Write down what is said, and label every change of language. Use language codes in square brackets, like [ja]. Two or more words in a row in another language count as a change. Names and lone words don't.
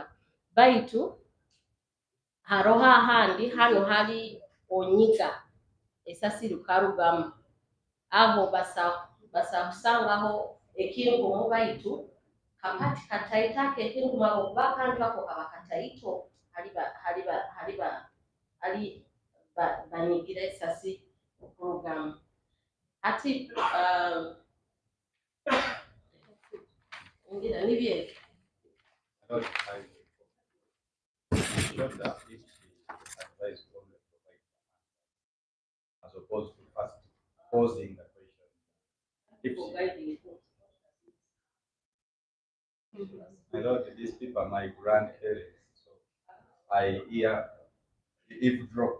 [ttj] Baitu hariho ahandi hano hali onyiga esasi lukarugamu, aho basobola kusangaho ekinkumu baitu kapati kataito ako ekinkumu ako kuba akantu ako kaba kataito ali banyigira esasi okurugamu. Ati ngira nibyebyo. [en] As opposed to first posing the question. I know that these people are my grandparents, so I eavesdrop.